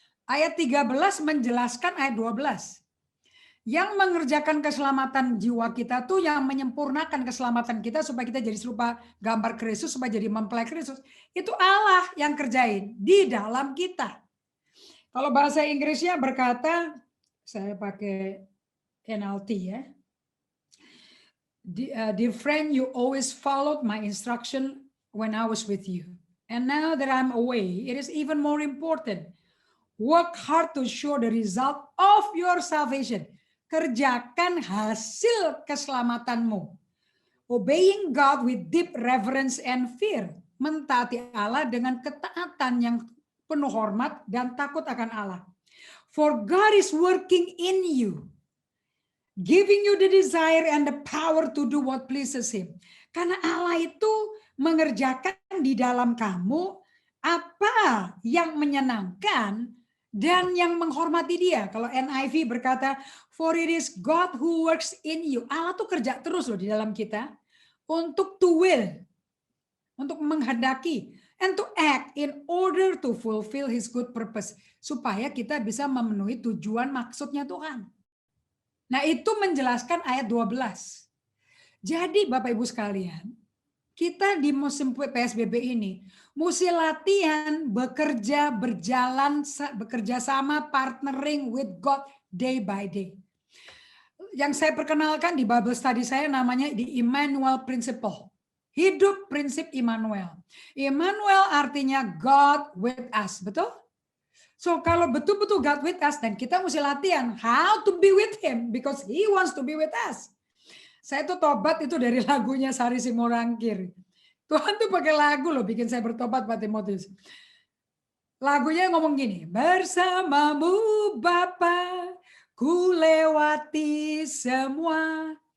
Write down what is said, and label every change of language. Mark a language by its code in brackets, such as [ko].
[id] Ayat 13 menjelaskan ayat 12. Yang mengerjakan keselamatan jiwa kita tuh yang menyempurnakan keselamatan kita supaya kita jadi serupa gambar Kristus, supaya jadi mempelai Kristus. Itu Allah yang kerjain di dalam kita. Kalau bahasa Inggrisnya berkata, saya pakai NLT ya. [en] Dear friend, you always followed my instruction when I was with you. And now that I'm away, it is even more important. Work hard to show the result of your salvation. [id] Kerjakan hasil keselamatanmu. [en] Obeying God with deep reverence and fear. [id] Mentaati Allah dengan ketaatan yang penuh hormat dan takut akan Allah. [en] For God is working in you, giving you the desire and the power to do what pleases Him. [id] Karena Allah itu mengerjakan di dalam kamu apa yang menyenangkan dan yang menghormati Dia. Kalau NIV berkata, [en] for it is God who works in you. [id] Allah tuh kerja terus loh di dalam kita untuk to will, untuk menghendaki, [en] and to act in order to fulfill His good purpose, [id] supaya kita bisa memenuhi tujuan maksudnya Tuhan. Nah, itu menjelaskan ayat 12. Jadi Bapak Ibu sekalian, kita di musim PSBB ini mesti latihan bekerja, berjalan, bekerja sama, [en] partnering with God day by day. [id] Yang saya perkenalkan di Bible study saya namanya the Emmanuel Principle. Hidup prinsip Immanuel. Immanuel artinya [en] God with us, [id] betul? [en] So [id] kalau betul-betul [en] God with us, [id] dan kita mesti latihan [en] how to be with Him because He wants to be with us. [id] Saya tuh tobat itu dari lagunya Sari Simorangkir. Tuhan tuh pakai lagu loh bikin saya bertobat, Pak Timotius. Lagunya ngomong gini, bersamamu Bapa, ku lewati semua.